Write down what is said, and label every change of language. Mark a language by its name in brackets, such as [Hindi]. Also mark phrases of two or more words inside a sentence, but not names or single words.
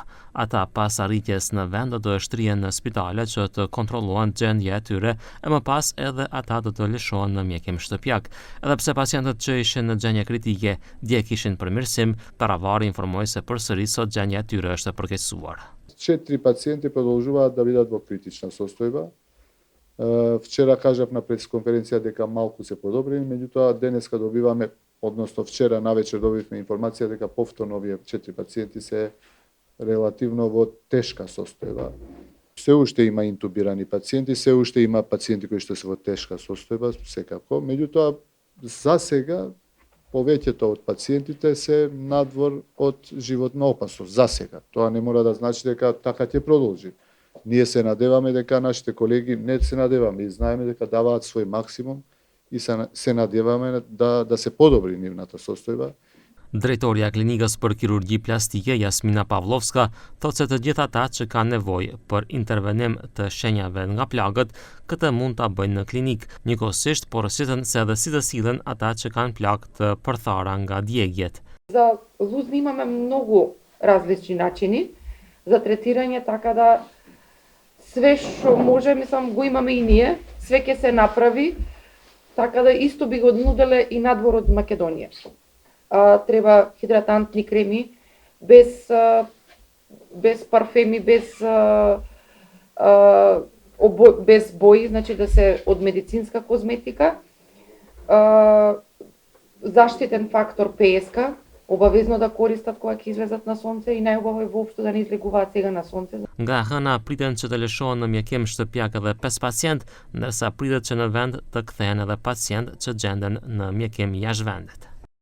[Albanian] Ata pas arritjes në vend do të shtrihen në spitale që të kontrollohen gjendja e tyre e më pas edhe ata do të lëshohen në mjekim shtëpiak. Edhe pse pacientët që ishin në gjendje kritike dje kishin përmirësim, Taravari informoi se përsëri sot gjendja e tyre është e përkeqësuar. [Macedonian] 4 pacjenти продолжуваат да бидат во критична состојба. Вчера кажав на пресконференција дека малку се подобрени, меѓутоа денеска добиваме, односно вчера навечер добивме информација дека повторно овие 4 пациенти се релативно во тешка состојба. Се уште има интубирани пациенти, се уште има пациенти кои што се во тешка состојба, секако. Меѓутоа, за сега, повеќето од пациентите се надвор од животна опасност. За сега. Тоа не мора да значи дека така ќе продолжи. Ние се надеваме дека нашите колеги не се надеваме и знаеме дека даваат свој максимум и се надеваме да се подобри нивната состојба. [Albanian] Drejtoria e klinikës për kirurgji plastike Jasmina Pavlovska thotë se të gjithë ata që kanë nevojë për intervenim të shenjave nga plagët, këtë mund ta bëjnë në klinik. Njëkohësisht porositën se edhe si të sillen ата që kanë plagë të përthara nga djegjet. [Macedonian] За лузни имаме многу различни начини за третирање, така да све што може, мислам, го имаме и ние, све ќе се направи, така да исто би го нуделе и надвор од Македонија. Треба хидратантни креми, без парфеми, без бои, значи да се од медицинска козметика, заштитен фактор ПСК, обавезно да користат кога ќе излезат на сонце и најубаво е воопшто да не излегуваат сега на сонце. [Albanian] Nga hëna priten që të lëshohen në mjekim shtëpiak edhe 5 pacient, ndërsa pritet që në vend të kthehen edhe pacient që gjenden në mjekim jashtë vendit.